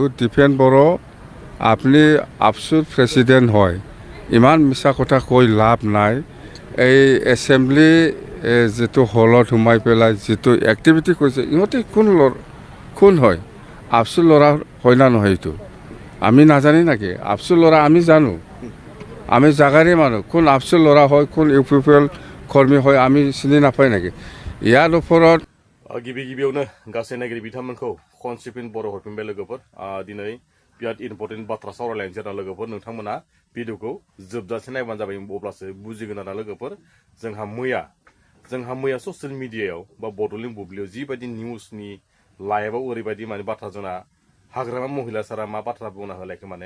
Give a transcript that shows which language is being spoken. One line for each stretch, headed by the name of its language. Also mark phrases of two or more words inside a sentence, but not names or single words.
Assamese: দীপেন বড়ো আপনি আবসুর প্রেসিডেন্ট হয় ইমান মিছা কথা কৈ লাভ নাই এই এছেম্বলি যেটো হলত সোমাই পেলাই যেটো এক্টিভিটি কৰিছে ইহঁতে কোন হয় আবসুৰ ল'ৰা হয় না নহয় এইটো আমি নাজানি নাকি আবসুৰ ল'ৰা আমি জানো আমি জাগাৰে মানুহ কোন আবসুৰ ল'ৰা হয় কোন ইউপিপিএল কৰ্মী হয় আমি চিনি নাপায় নাকি ইয়াৰ ওপৰত
Bodo: गिबियावनो गासै नायगिरि बिथांमोनखौ कनसिपिन बर' हरफिनबाय लोगोफोर दिनै बिराद इम्पर्टेन्ट बाथ्रा सावरायलायनोसै आरो लोगोफोर नोंथांमोना भिडिअखौ जोबजासे नायबानो जाबाय अब्लासो बुजिगोन आरो लोगोफोर जोंहा मैया ससियेल मिडियायाव बा बड'लेण्ड बुब्लियाव जिबायदि निउसनि लाइभआव ओरैबायदि माने बाथ्रा जोंना हाग्रामा महिला सारा मा बाथ्रा बुंना होलायखो माने